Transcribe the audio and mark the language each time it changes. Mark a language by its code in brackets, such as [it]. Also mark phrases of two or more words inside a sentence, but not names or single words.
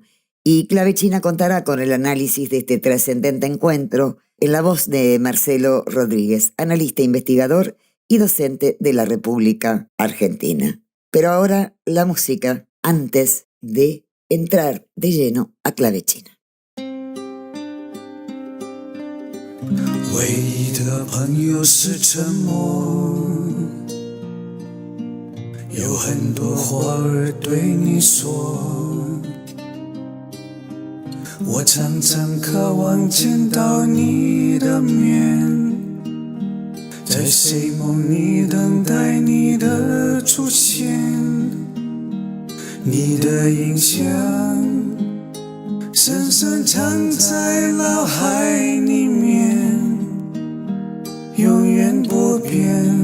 [es] Y Clave China contará con el análisis de este trascendente encuentro en la voz de Marcelo Rodríguez, analista investigador y docente de la República Argentina. Pero ahora la música, antes de entrar de lleno a Clave China. [zh] 唯一的朋友是沉默，有很多话儿对你说，我常常渴望见到你的面，在睡梦里等待你的出现，你的印象深深藏在脑海里面，永远不变。